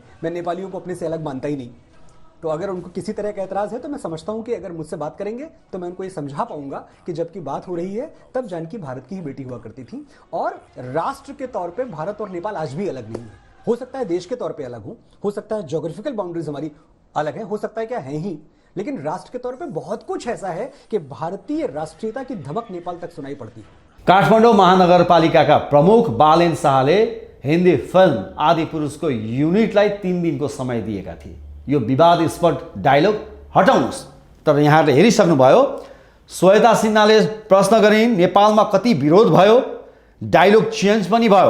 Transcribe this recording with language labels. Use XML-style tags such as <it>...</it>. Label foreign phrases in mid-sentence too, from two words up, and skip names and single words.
<hi>मैं नेपालियों को अपने से अलग मानता ही नहीं। तो अगर उनको किसी तरह का ऐतराज है तो मैं समझता हूं कि अगर मुझसे बात करेंगे तो मैं उनको ये समझा पाऊंगा कि जबकि बात हो रही है तब जानकी भारत की ही बेटी हुआ करती थी। और राष्ट्र के तौर पर भारत और नेपाल आज भी अलग नहीं है। हो सकता है देश के तौर पे अलग हो सकता है</hi> <en>geographical boundaries</en> <hi>हमारी अलग है, हो सकता है क्या है ही, लेकिन राष्ट्र के तौर पे बहुत कुछ ऐसा है कि भारतीय राष्ट्रीयता की धमक नेपाल तक सुनाई पड़ती है।</hi> <ne>काठमाडौँ महानगरपालिकाका प्रमुख बालेन शाहले हिन्दी फिल्म आदिपुरुषको युनिटलाई 3 दिनको समय दिएका थिए। यो विवादास्पद डायलग हटाउनुहोस्। तर यहाँहरूले हेरिसक्नुभयो, श्वेता सिन्हाले प्रश्न गरिन् नेपालमा कति विरोध भयो,</ne> <en>dialogue change</en> <ne>पनि भयो।</ne>